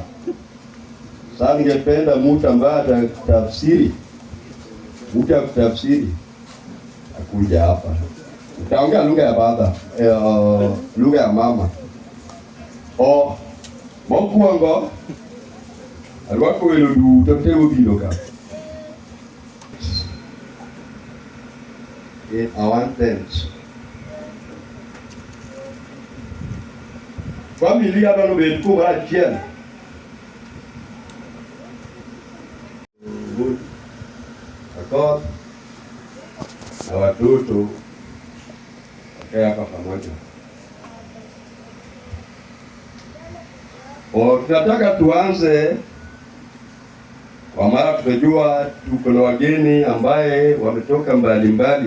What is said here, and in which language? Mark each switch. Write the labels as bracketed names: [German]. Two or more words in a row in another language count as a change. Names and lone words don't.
[Swahili] Sasa ningependa mtu ambaye atatafsiri, mtu ya kutafsiri akuja hapa. Utaongea lugha ya baba, lugha ya mama. [Luo (Kenya and Tanzania)] Mokwongo alwako welo duto te obiro ka. [English] In our tent. [Luo (Kenya and Tanzania)] Familia bano bet kuma achiel. [Swahili] Akot na watoto wakae hapa pamoja. Tunataka tuanze kwa mara, tunajua tuko na wageni ambaye wametoka mbalimbali.